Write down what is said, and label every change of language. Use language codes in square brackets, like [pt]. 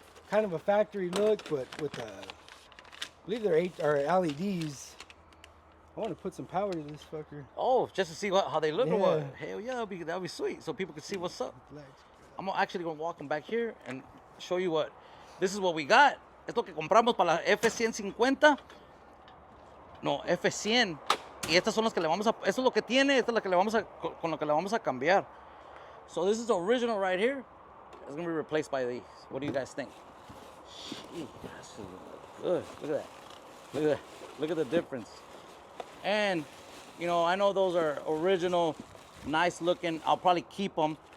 [en] Kind of a factory look, but with I believe they're LEDs. I want to put some power to this fucker. Oh, just to see how they look or what? Yeah. Hell yeah, that'd be sweet. So people can see what's up. Black. I'm actually gonna walk them back here and show you what. This is what we got. [es] Esto que compramos para la F-150. No, F-100. Y estas son las que le vamos a. Esto es lo que tiene. Esta es la que le vamos a con lo que le vamos a cambiar. [en] So this is the original right here. It's gonna be replaced by these. What do you guys think? Gee, that's good. Look at that. Look at that. Look at the difference. And you know, I know those are original, nice looking. I'll probably keep them.